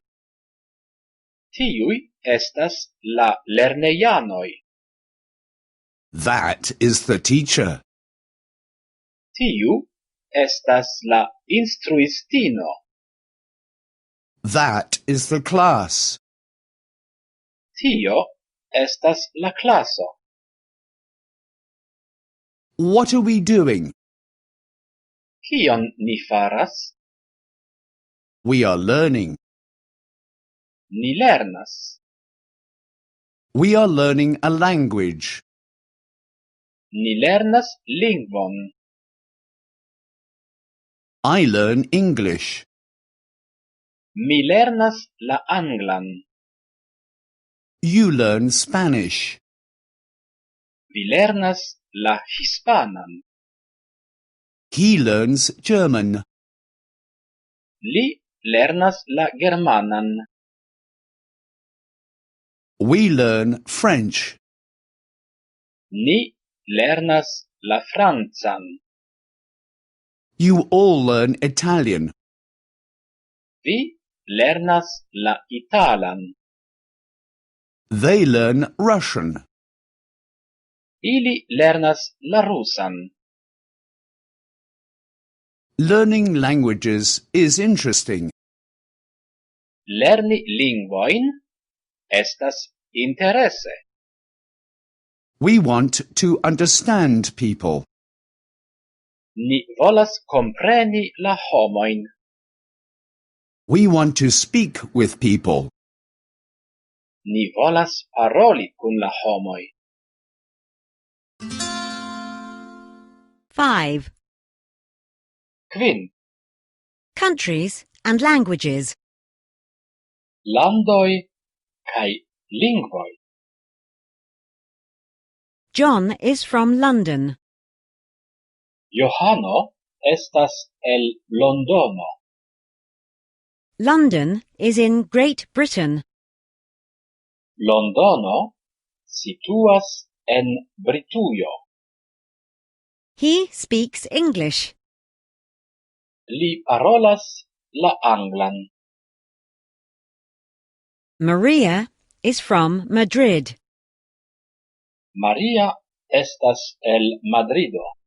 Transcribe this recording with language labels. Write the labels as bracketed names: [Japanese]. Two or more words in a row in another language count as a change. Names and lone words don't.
[Esperanto] Tiuj estas la lernejanoj. [English] That is the teacher. [Esperanto] Tiu estas la instruistino. [English] That is the class. [Esperanto] Tio estas la klaso. [English] What are we doing? [Esperanto] Kion ni faras? [English] We are learning. [Esperanto] Ni lernas. [English] We are learning a language. [Esperanto] Ni lernas lingvon. [English] I learn English. [Esperanto] Mi lernas la anglan. [English] You learn Spanish. [Esperanto] Vi lernas la hispanan. [English] He learns German. [Esperanto] Li lernas la germanan. [English] We learn French. [Esperanto] Ni lernas la francan. [English] You all learn Italian. [Esperanto] Vi lernas la italan. [English] They learn Russian. [Esperanto] Ili lernas la rusan. [English] Learning languages is interesting. [Esperanto] Lerni lingvojn estas interese. [English] We want to understand people. [Esperanto] Ni volas kompreni la homojn. [English] We want to speak with people. [Esperanto] Ni volas paroli kun la homoj. 5. Kvin. [English] Countries and languages. [Esperanto] Landoj kaj lingvoj. [English] John is from London. [Esperanto] Johano estas el Londono. [English] London is in Great Britain. [Esperanto] Londono situas en Britujo. [English] He speaks English. [Esperanto] Li parolas la anglan. [English] Maria is from Madrid. [Esperanto] Maria estas el Madrido.